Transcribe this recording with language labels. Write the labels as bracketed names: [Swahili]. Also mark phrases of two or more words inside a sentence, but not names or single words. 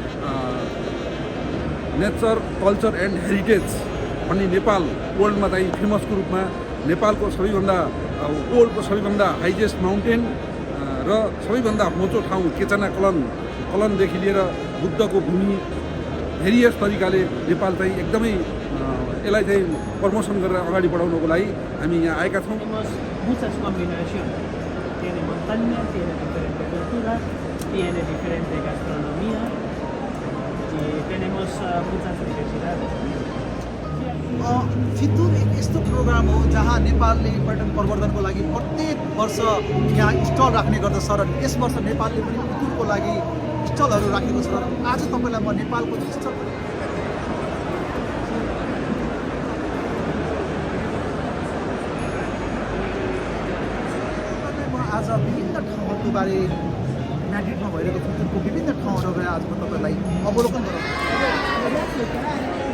[English] nature, culture and heritage [Nepali] भन्ने नेपाल वर्ल्डमा चाहिँ फेमसको रूपमा नेपालको वर्ल्डको सबैभन्दा [English] highest mountain [Nepali] र सबैभन्दा मोचो ठाउँ केचना कलन लिएर बुद्धको भूमि भेरियस तरिकाले नेपाल चाहिँ एकदमै यसलाई चाहिँ प्रमोसन गरेर अगाडि बढाउनको लागि हामी यहाँ आएका छौँ। [Spanish] Muchas combinaciones. Tiene montaña, tiene diferente cultura, tiene diferente gastronomía y tenemos muchas diversidades. [Nepali] फितुर एक यस्तो प्रोग्राम हो जहाँ नेपालले पर्यटन प्रवर्धनको लागि प्रत्येक वर्ष यहाँ स्टल राख्ने गर्दछ र यस वर्ष नेपालले पनि फितुरको लागि स्टलहरू राखेको छ। आज तपाईँलाई म नेपालको स्टल आज विभिन्न ठाउँहरूको बारे म्याड्रिडमा भइरहेको फितुरको विभिन्न ठाउँहरू आज म तपाईँलाई अवलोकन गराउँछु।